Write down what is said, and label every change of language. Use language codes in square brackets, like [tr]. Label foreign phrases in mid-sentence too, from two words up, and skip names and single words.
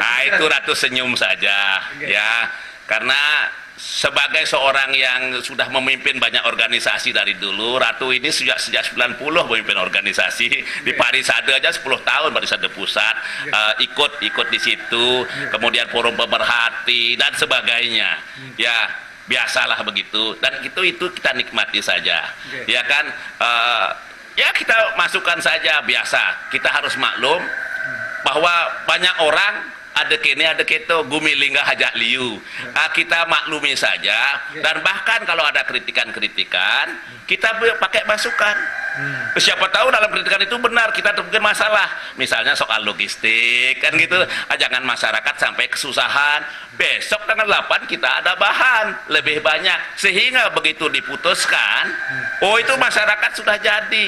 [id] Itu Ratu senyum saja, ya, karena sebagai seorang yang sudah memimpin banyak organisasi dari dulu, Ratu ini sejak 90 memimpin organisasi di Parisade aja 10 tahun, Parisade Pusat, ikut di situ, kemudian forum pemerhati dan sebagainya, ya. Biasalah begitu, dan itu kita nikmati saja, ya kan, ya kita masukkan saja, biasa. Kita harus maklum bahwa banyak orang [ban] ada kene ada keto gumilinga hajak liu, [id] kita maklumi saja, dan bahkan kalau ada kritikan kita pakai masukan. Siapa tahu dalam kritikan itu benar, kita terjadi masalah, misalnya soal logistik kan gitu, jangan masyarakat sampai kesusahan. Besok tanggal 8 kita ada bahan lebih banyak, sehingga begitu diputuskan, oh itu masyarakat sudah jadi.